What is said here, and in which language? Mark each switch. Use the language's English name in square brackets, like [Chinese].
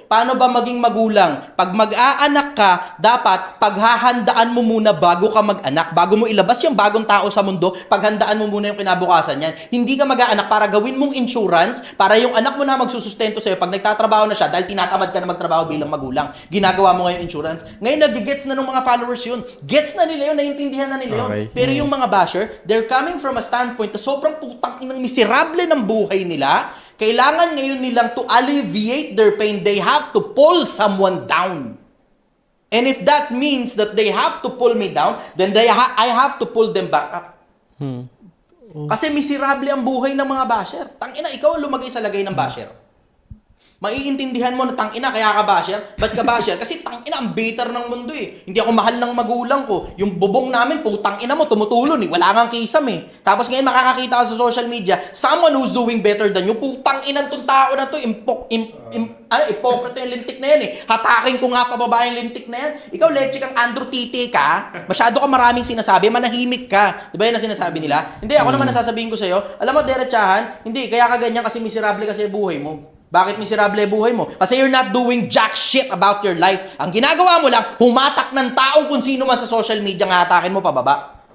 [Filipino] Paano ba maging magulang? Pag mag-aanak ka, dapat paghahandaan mo muna bago ka mag-anak. Bago mo ilabas yung bagong tao sa mundo, paghandaan mo muna yung kinabukasan yan. Hindi ka mag-aanak para gawin mong insurance, para yung anak mo na magsusustento sa'yo. Pag nagtatrabaho na siya, dahil tinatamad ka na magtrabaho bilang magulang, ginagawa mo ngayon insurance. Ngayon, nagigets na ng mga followers yun. Gets na nila yun, naiintindihan na nila yun. [English] Okay. [Filipino] Pero yung mga basher, [English] they're coming from a standpoint [Filipino] na sobrang putang inang miserable ng buhay nila, kailangan ngayon nilang [English] to alleviate their pain, they have to pull someone down. And if that means that they have to pull me down, then I have to pull them back up. [Filipino] Kasi miserable ang buhay ng mga basher. Tangina, ikaw ang lumagay sa lagay ng basher. Maiintindihan mo na tangina kaya ka basher? Ba't ka basher? Kasi tangina ang bitter ng mundo eh. Hindi ako mahal ng magulang ko. Yung bubong namin, putang ina mo, tumutulon eh. Wala ngang kisam eh. Tapos ngayon makakakita ka sa social media, [English] someone who's doing better than you, [Filipino] putang ina tong tao na to, hypocrite yung lintik na yan eh. Hatakin ko nga pababa yung lintik na yan. Ikaw, leche kang Andrew Tite ka. Masyado ka maraming sinasabi, manahimik ka. Di ba yun ang sinasabi nila? Hindi, ako naman nasasabihin ko sa'yo, alam mo, derechahan, hindi, kaya ka ganyan kasi miserable kasi buhay mo. Bakit miserable buhay mo? Kasi [English] you're not doing jack shit about your life. [Filipino] Ang ginagawa mo lang, humatak ng taong kung sino man sa social media nga hatakin mo pababa.